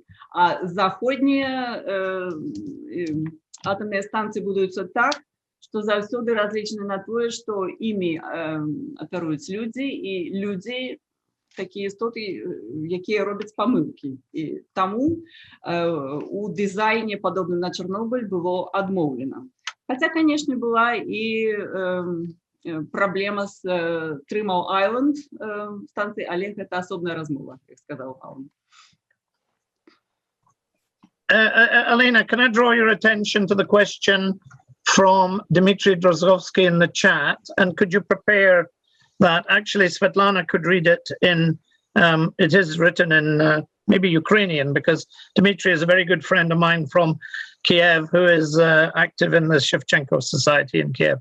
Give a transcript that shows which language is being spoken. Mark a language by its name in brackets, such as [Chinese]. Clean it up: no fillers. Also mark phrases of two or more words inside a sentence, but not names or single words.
[Belarusian] А заходнія атомные станции будуюцца так, што заўсёды разлічаны на тое, што імі апяруюць людзі, і людзі такія істоты, якія робяць памылкі. І таму у дызайне, падобным на Чарнобыль, было адмоўлена. Хаця, канешне, была і праблема з 3 Mile Island станцыі, але гэта асобная размова, як сказаў Алан. [English] Elena, can I draw your attention to the question from Dmitry Drozgovsky in the chat? And could you prepare that? Actually, Svetlana could read it in, it is written in maybe Ukrainian, because Dmitry is a very good friend of mine from Kiev, who is active in the Shevchenko Society in Kiev.